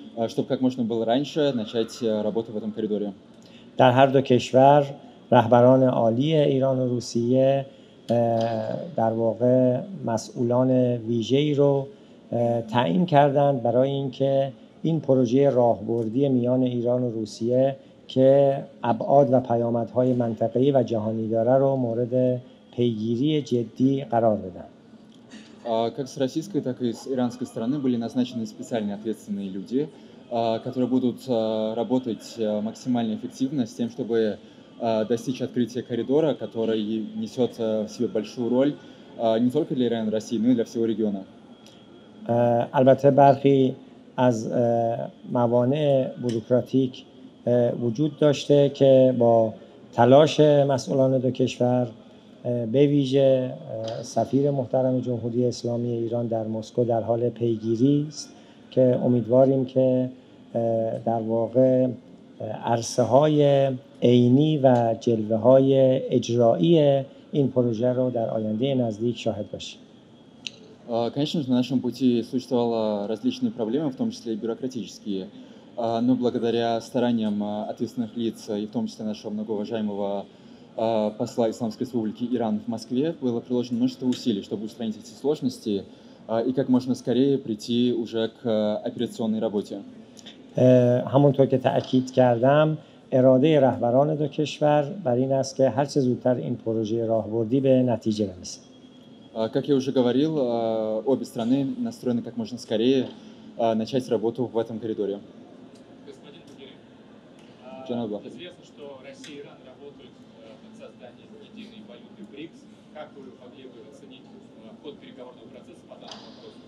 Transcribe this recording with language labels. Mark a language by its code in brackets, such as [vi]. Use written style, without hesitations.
[ru] чтобы как можно было раньше начать работу в этом коридоре. [fa] در هر دو کشور رهبران عالی ایران و روسیه در واقع مسئولان ویژه‌ای رو تعیین کردند برای اینکه این پروژه راهبردی میان ایران و روسیه که ابعاد و پیامدهای منطقه‌ای و جهانی داره رو مورد پیگیری جدی قرار بدن. [ru] Как с российской, так и с иранской стороны были назначены специальные ответственные люди, которые будут работать максимально эффективно с тем, чтобы достичь открытия коридора, который несет в себе большую роль не только для Ирана и России, но и для всего региона. [fa] البته برخی از موانع بوروکراتیک وجود داشته که با تلاش مسئولان دو کشور به ویژه سفیر محترم جمهوری اسلامی ایران در مسکو در حال پیگیری است که امیدواریم که در واقع عرصه‌های عینی و جلوه‌های اجرایی این پروژه رو در آینده نزدیک شاهد باشیم. [ru] Конечно же, на нашем пути существовали различные проблемы, в том числе и бюрократические, но благодаря стараниям ответственных лиц, и в том числе нашего многоуважаемого посла Исламской Республики Иран в Москве, было приложено множество усилий, чтобы устранить эти сложности и как можно скорее прийти уже к операционной работе. [fa] همونطور که تأکید کردم اراده رهبران دو کشور بر این است که هر چه زودتر این پروژه راهبردی به نتیجه برسه. [ru] Как я уже говорил, обе страны настроены как можно скорее начать работу в этом коридоре. Господин Бугерин, известно, что Россия и Иран работают над созданием единой валюты БРИКС. Как вы могли бы оценить ход переговорного процесса по данному вопросу?